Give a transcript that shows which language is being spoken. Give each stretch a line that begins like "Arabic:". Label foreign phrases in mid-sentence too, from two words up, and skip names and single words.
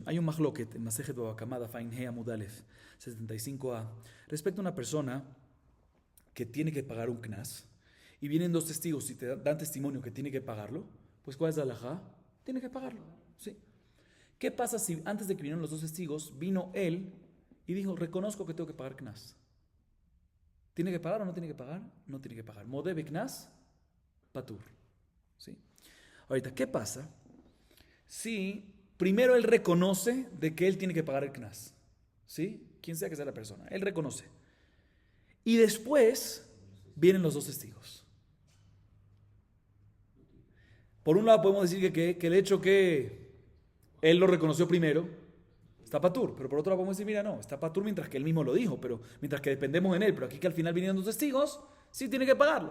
Spanish: Hay un mahloket en Masejet Baba Kama, Fain He
Hebrew: עמוד א,
Spanish: 75a, respecto a una persona que tiene que pagar un knas, y vienen dos testigos y te dan testimonio que tiene que pagarlo, pues ¿cuál es la halajá? Tiene que pagarlo, ¿sí? ¿Qué pasa si antes de que vinieran los dos testigos, vino él y dijo, reconozco que tengo que pagar knas? ¿Tiene que pagar o no tiene que pagar? No tiene que pagar.
Hebrew: מודה בקנס פטור,
Spanish: ¿sí? Ahorita, ¿qué pasa si primero él reconoce de que él tiene que pagar el knas? ¿Sí? Quien sea que sea la persona, él reconoce. Y después vienen los dos testigos. Por un lado podemos decir que el hecho que él lo reconoció primero está patur, pero por otro lado podemos decir, mira, no, está patur mientras que él mismo lo dijo, pero mientras que dependemos en él, pero aquí que al final vinieron dos testigos, sí tiene que pagarlo.